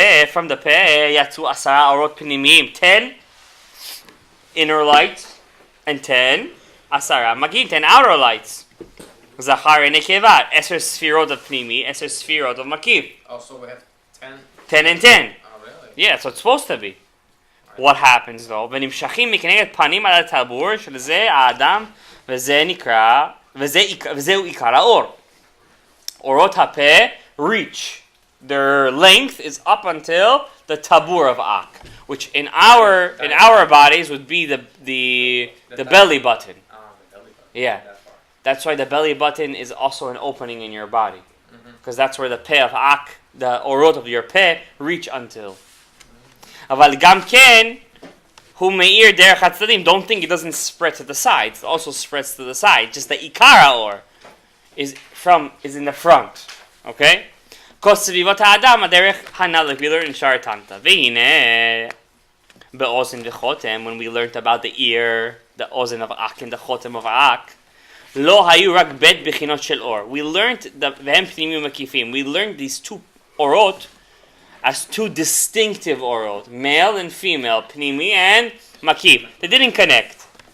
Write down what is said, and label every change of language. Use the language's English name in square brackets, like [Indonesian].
[English] From the [Hebrew] peh yatsu 10 orot pnimiyim, [English] 10 inner lights and 10 [Hebrew] asara magim, [English] 10 outer lights. Zachar and Nekeva, 10 sfirot of pnimi, 10 sfirot of makiv. Also, we have 10. 10 and 10. Oh, really? Yeah, that's what it's supposed to be. What happens though? [Hebrew] ונמשכים מכנגד פנים על הטבור שזה האדם וזה נקרא וזהו עיקר האור. אורות הפה [English] reach. Their length is up until the tabur of Ak, which in our bodies would be the belly button. Oh, the belly button. Yeah. That's why the belly button is also an opening in your body. Because that's where the peh of Ak, the orot of your peh, reach until. [Hebrew] אבל גם כן, הוא מאיר דרך הצדדים. [English] Don't think it doesn't spread to the sides. It also spreads to the side. Just the [Hebrew] עיקר האור [English] is in the front. Okay? [Hebrew] כוס סביבות האדם, הדרך הנ"ל, [English] like we learned in [Hebrew] שער תנתא. והנה, באוזן וחותם, [English] when we learned about the ear, the [Hebrew] אוזן of Ak and the חותם of Ak, לא היו רק בית בחינות של אור. [English] We learned, [Hebrew] והם פנימיים ומקיפים. [English] We learned these two אורות as two distinctive orot, male and female, pnimi and makif. They didn't connect.